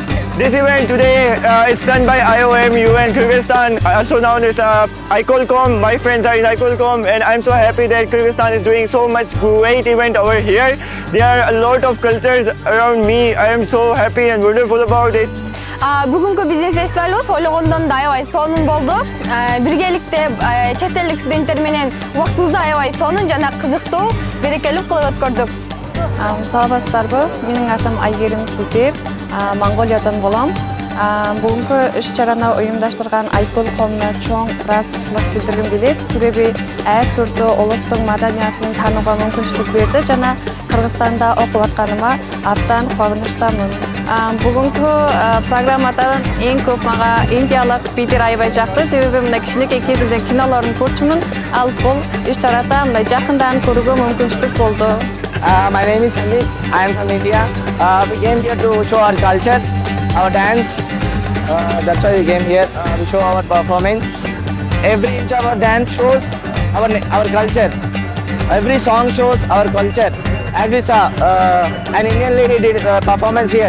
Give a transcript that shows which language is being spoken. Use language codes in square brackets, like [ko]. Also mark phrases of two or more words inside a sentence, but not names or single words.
[en] This event today, it's done by IOM UN Kyrgyzstan, also known as Ayköl koom. My friends are in Ayköl koom and I'm so happy that Kyrgyzstan is doing so much great event over here. There are a lot of cultures around me. I am so happy and wonderful about it. [ky] Бүгүнкү биздин фестивалыбыз ойлогондон да аябай сонун болду. Биргеликте чет элдик студенттер менен убактыбызды аябай сонун жана кызыктуу, берекелүү кылып өткөрдүк. Саламатсыздарбы? Менин атым Айгерим Ситип, Монголиядан болом. Бүгүнкү иш-чараны уюмдаштырган Айкөл коомуна чоң ыраазычылык билдиргим келет. Себеби ар түрдүү улуттуң маданиятын таанууга мүмкүнчүлүк берди жана Кыргызстанда окуп атканыма абдан кубанычтамын. Бүгүнкү программадан эң көп мага индиялык битер аябай жакты. Себеби мындай кичинекей кезимден кинолорун көрчүмүн. Ал бул иш-чарада мындай жакындан көрүүгө мүмкүнчүлүк болду. [en] My name is Sandeep. I am from India. We came here to show our culture, our dance. That's why we came here to show our performance. Every inch of our dance shows our culture. Every song shows our culture. As we saw, an Indian lady did a performance here.